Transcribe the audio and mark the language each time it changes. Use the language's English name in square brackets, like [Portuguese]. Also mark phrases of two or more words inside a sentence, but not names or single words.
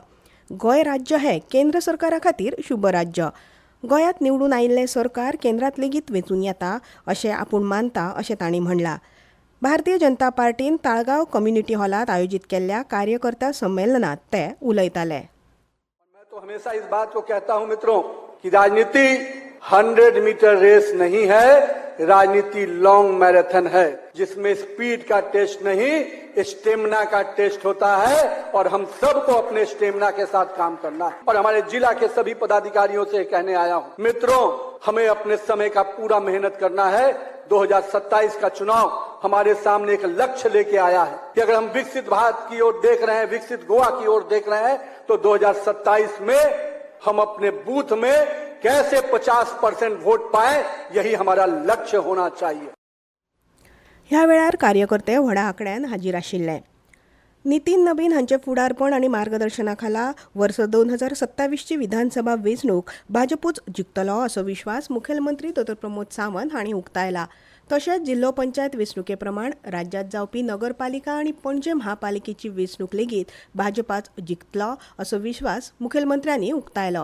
[Konkani] गोंय राज्य हें केंद्र सरकारा खातीर शुभ राज्य. गोंयांत निवडून आयिल्लें सरकार केंद्रांत लेगीत वेंचून येता अशें आपूण मानता अशें तांणी म्हणलां. भारतीय जनता पार्टीन ताळगांव कम्युनिटी हॉलांत आयोजीत केल्ल्या कार्यकर्ता संमेलनात ते उलयताले. [Hindi] मैं तो हमेशा इस बात को कहता हूं मित्रों कि राजनीति 100 मीटर रेस नहीं है, राजनीति [English] long marathon [Hindi] है, जिसमें स्पीड का टेस्ट नहीं स्टेमिना का टेस्ट होता है और हम सबको अपने स्टेमिना के साथ काम करना है. और हमारे जिला के सभी पदाधिकारियों से कहने आया हूं, मित्रों हमें अपने समय का पूरा मेहनत करना है. 2027 का चुनाव हमारे सामने एक लक्ष्य लेके आया है कि अगर हम विकसित भारत की ओर देख रहे हैं, विकसित गोवा की ओर देख रहे हैं, तो 2027 में हम अपने बूथ में कैसे 50% वोट पाए, यही हमारा लक्ष्य होना चाहिए. [Konkani] ह्या वेळार कार्यकर्ते व्हडा आंकड्यान हाजीर आशिल्ले. नितीन नबीन हांचे फुडारपण आनी मार्गदर्शना खाला वर्स 2027ची विधानसभा वेंचणूक भाजपूच जिखतलो असो विश्वास मुखेलमंत्री डॉ. प्रमोद सावंत हांणी उक्तायला. तशेंच जिल्लो पंचायत वेंचणुके प्रमाण राज्यांत जावपी नगरपालिका आनी पणजे महापालिकेची वेंचणूक लेगीत भाजपाच जिखतलो असो विश्वास मुखेलमंत्र्यांनी उक्तायलो.